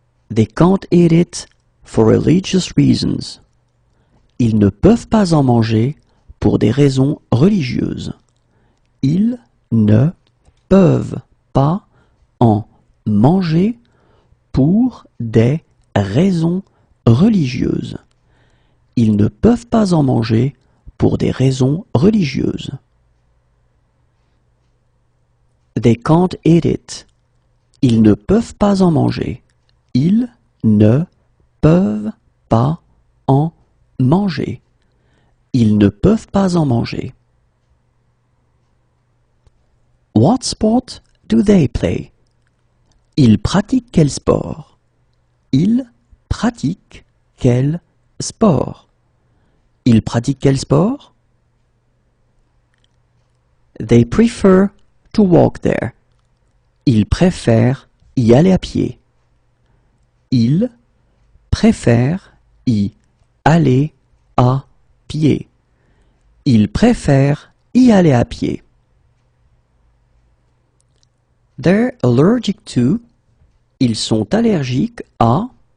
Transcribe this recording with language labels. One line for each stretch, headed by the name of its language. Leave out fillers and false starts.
English: They can't eat it for religious reasons.
French: Ils ne peuvent pas en manger pour des raisons religieuses. Ils ne peuvent pas en manger pour des raisons religieuses. Ils ne peuvent pas en manger pour des raisons religieuses.
English: They can't eat it.
French: Ils ne peuvent pas en manger. Ils ne peuvent pas en manger. Ils ne peuvent pas en manger.
English: What sport do they play? Ils pratiquent quel sport?
French: Ils pratiquent quel sport? Ils pratiquent quel sport?
English: They prefer to walk there.
French: Ils préfèrent y aller à pied. Ils préfèrent y aller à pied. Ils préfèrent y aller à pied.
English: They're allergic to.
French: Ils sont allergiques à.